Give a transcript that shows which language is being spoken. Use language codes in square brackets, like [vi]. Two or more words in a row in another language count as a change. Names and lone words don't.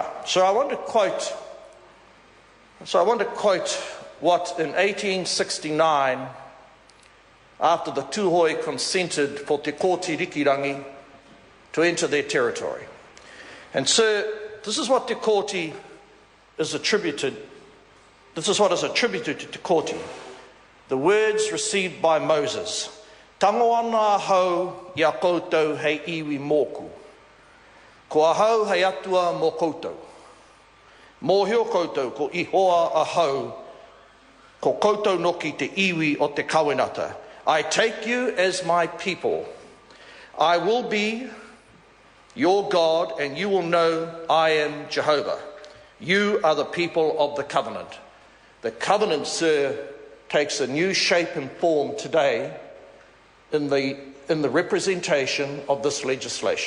[en] So I want to quote what in 1869, after the Tuhoe consented for Te Kōti Rikirangi to enter their territory. And sir, this is what Te Kōti is attributed, this is what is attributed to Te Kōti. The words received by Moses. [mi] Tango ana hau ia koutou hei iwi mōku. Ko ahau hei atua mō koutou. Mōhio koutou ko ihoa ahau ko koutou no ki te iwi o te kawinata. [en] I take you as my people. I will be your God and you will know I am Jehovah. You are the people of the covenant. The covenant, sir, takes a new shape and form today in the representation of this legislation.